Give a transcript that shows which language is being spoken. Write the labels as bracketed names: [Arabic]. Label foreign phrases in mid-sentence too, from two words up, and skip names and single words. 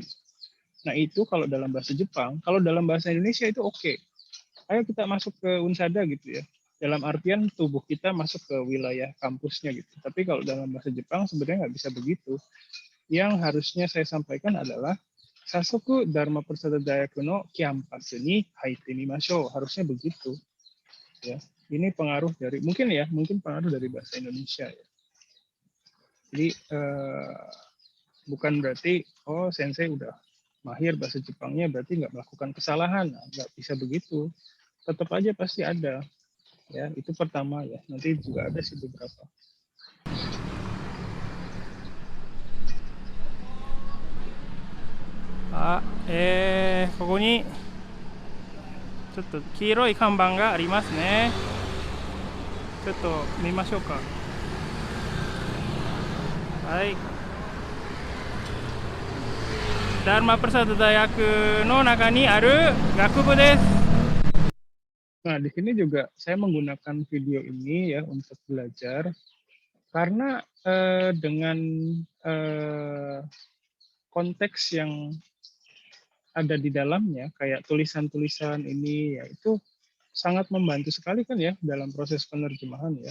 [Indonesian] Nah itu kalau dalam bahasa Jepang, kalau dalam bahasa Indonesia itu oke. Ayo kita masuk ke Unsada gitu ya. Dalam artian tubuh kita masuk ke wilayah kampusnya gitu. Tapi kalau dalam bahasa Jepang sebenarnya nggak bisa begitu. Yang harusnya saya sampaikan adalah [Japanese] 早速Dharma Persada大学のキャンパスに入ってみましょう. [Indonesian] Harusnya begitu. Ya. Ini pengaruh dari mungkin pengaruh dari bahasa Indonesia ya. Jadi bukan berarti sensei udah mahir bahasa Jepangnya berarti nggak melakukan kesalahan, nggak bisa begitu. Tetap aja pasti ada. Ya, itu pertama ya. Nanti juga ada sih beberapa. [Japanese] Ah, ここにちょっと黄色い看板がありますね。ちょっと見ましょうか。はい。ダルマプラサダ大学の中にある学部です。 [Indonesian] Nah, di sini juga saya menggunakan video ini ya untuk belajar karena dengan konteks yang ada di dalamnya kayak tulisan-tulisan ini ya itu sangat membantu sekali kan ya dalam proses penerjemahan ya.